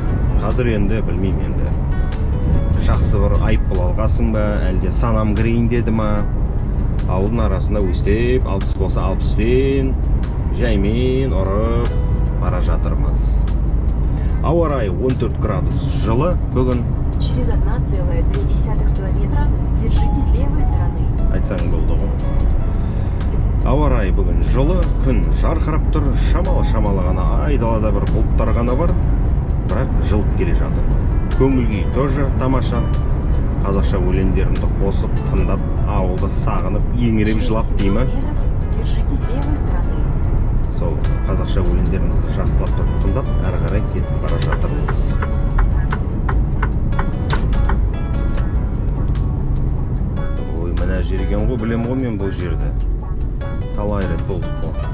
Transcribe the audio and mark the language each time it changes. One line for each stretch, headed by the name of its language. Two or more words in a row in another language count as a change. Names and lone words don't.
Kazakh: Қазір енді білмеймін енді. Жақсы бір айыппұл алғасың ба, әлде санам кірейін деді ма? Ауылдың арасында өстеп, 60 болса 60-пен, жаймен ұрып бара жатырмыз. Ауа райы 14 градус жылы бүгін.
Russian: Через 1,2 километра держитесь левой стороны.
Kazakh: Айтсаң болды ғой. Ауа райы бүгін жылы, күн жарқырап тұр, шамалы ғана айдалада бір бұлттар ғана бар, бірақ жылып келе жатыр. Көңіл-күй тоже тамаша. Қазақша өлеңдерімді қосып, тыңдап, ауылды сағынып, еңіреп жылап деймі.
Russian: Держитесь левой стороны.
Kazakh: Сол қазақша өлеңдерімізді жақсылап тұрып тыңдап, әрі қарай кетіп бара жатырмыз. Ой, мына жерген ғой, білем ғой мен бұл жерді. Талай рет болдық қой.